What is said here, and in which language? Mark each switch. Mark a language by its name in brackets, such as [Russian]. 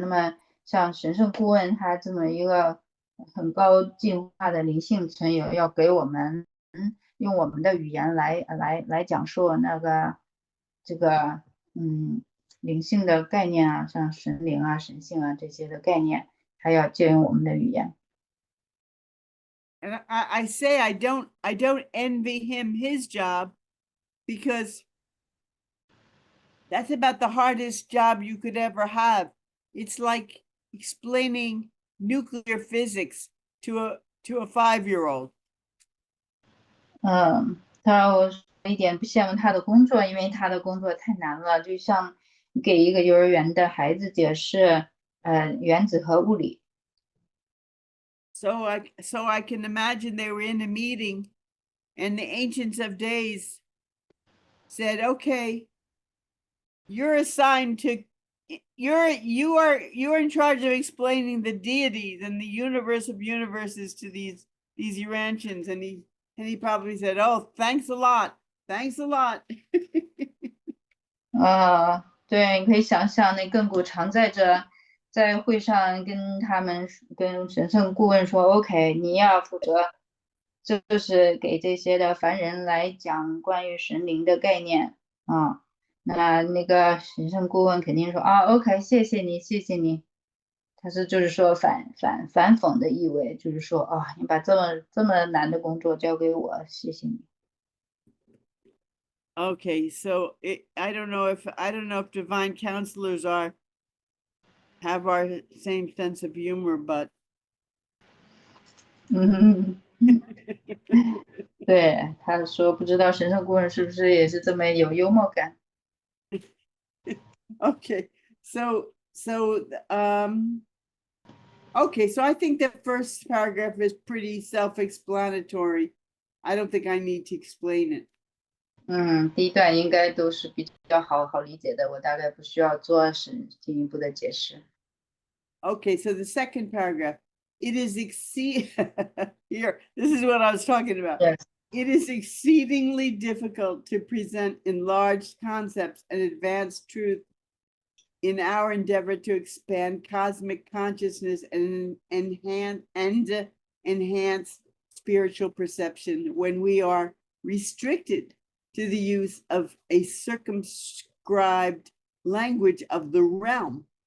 [Chinese] 那么像神圣顾问他这么一个很高进化的灵性成员，要给我们用我们的语言来讲述那个这个灵性的概念啊，像神灵啊、神性啊这些的概念，还要借用我们的语言。 [English] And I say I don't envy him his job, because that's about the hardest job you could ever have. It's like explaining nuclear physics to a 5-year-old. [Chinese] 我一点不羡慕他的工作，因为他的工作太难了，就像给一个幼儿园的孩子解释原子和物理。 [English] So I can imagine they were in a meeting, and the Ancients of Days said, "Okay, you're assigned to, you're in charge of explaining the deities and the universe of universes to these Urantians." And he probably said, "Oh, thanks a lot, thanks a lot." [Chinese] 对，你可以想象那亘古常在这，在会上跟神圣顾问说 ，OK， 你要负责，就是给这些的凡人来讲关于神灵的概念啊。那个神圣顾问肯定说，OK， 谢谢你，谢谢你。他就是说反讽的意味，就是说你把这么难的工作交给我，谢谢你。 [English] Okay, so I don't know if divine counselors have our same sense of humor, but [Chinese] 对，他说不知道神圣顾问是不是也是这么有幽默感。 [English] Okay, so okay, so I think the first paragraph is pretty self-explanatory. I don't think I need to explain it. [Chinese] 第一段应该都是比较好理解的，我大概不需要做进一步的解释。 [English] Okay, so the second paragraph, it is here, this is what I was talking about. Yes. It is exceedingly difficult to present enlarged concepts and advanced truth in our endeavor to expand cosmic consciousness and enhance spiritual perception when we are restricted to the use of a circumscribed language of the realm.